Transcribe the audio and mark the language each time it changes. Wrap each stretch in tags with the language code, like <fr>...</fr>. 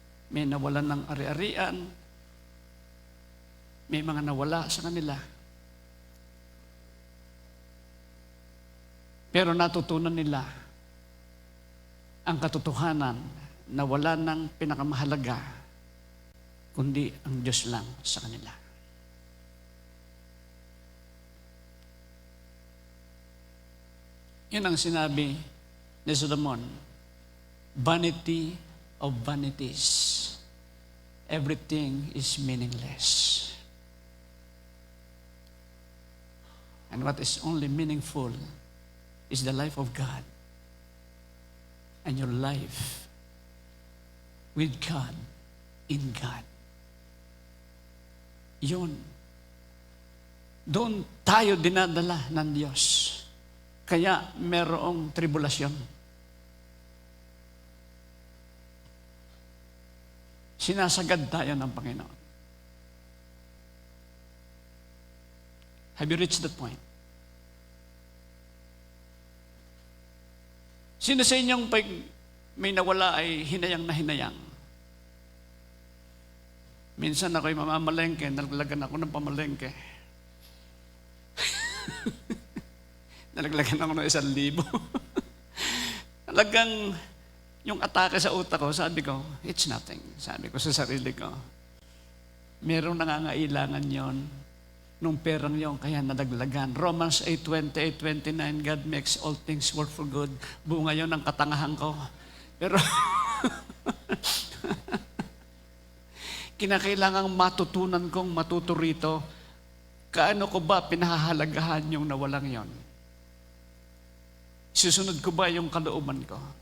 <tl>May nawalan ng ari-arian. May mga nawala sa kanila. Pero natutunan nila ang katotohanan na wala ng pinakamahalaga kundi ang Diyos lang sa kanila. Yun ang sinabi ni Solomon,</tl> <en>vanity of vanities. Everything is meaningless. And what is only meaningful is the life of God and your life with God, in God.</en> <tl>Yun. Doon tayo dinadala ng Diyos. Kaya merong tribulasyon. Sinasagad tayo ng Panginoon.</tl> <en>Have you reached that point?</en> <tl>Sino sa inyong pag may nawala ay hinayang na hinayang? Minsan ako'y mamamalengke, nalaglagan ako ng pamalengke. Nalaglagan ako ng 1,000. Talagang yung atake sa utak ko, sabi ko,</tl> <en>it's nothing.</en> <tl>Sabi ko sa sarili ko, merong nangangailangan yon nung perang yon, kaya nadaglagan.</tl> <en>Romans 8:28-29, God makes all things work for good.</en> <tl>Bunga yon ng katangahan ko. Pero, kinakailangang matutunan kong matuto rito, kaano ko ba pinahahalagahan yung nawalang yon? Susunod ko ba yung kalooban ko?</tl>